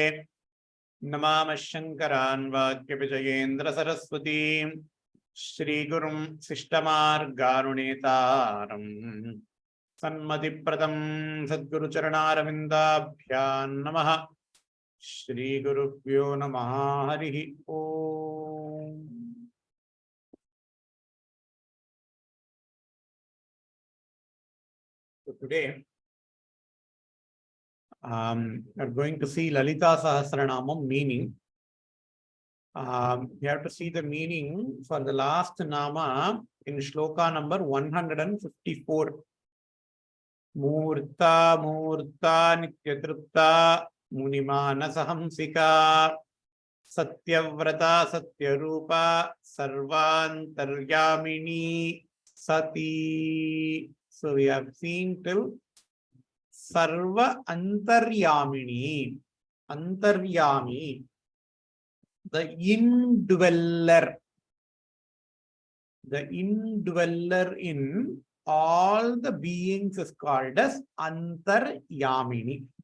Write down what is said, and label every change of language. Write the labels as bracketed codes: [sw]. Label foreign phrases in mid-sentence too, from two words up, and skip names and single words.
[sa] नमामः शङ्करान् वाक्यविजयेन्द्र सरस्वतीम् श्रीगुरुं शिष्टमार्गारुणेतारं सन्मतिप्रदं सद्गुरुचरणारविन्दाभ्यां नमः। श्रीगुरुभ्यो नमः। हरिः ओम्। [en] So today we are going to see Lalitha Sahasranamam meaning. You have to see the meaning for the last nama in shloka number 154. [sa] Murta Murta Nityatrupta Munimana Sahamsika Satyavrata Satyarupa Sarvantaryamini Sati. [en] So we have seen till Sarva Antaryamini. Antaryami, the indweller in all the beings is called as Antaryamini.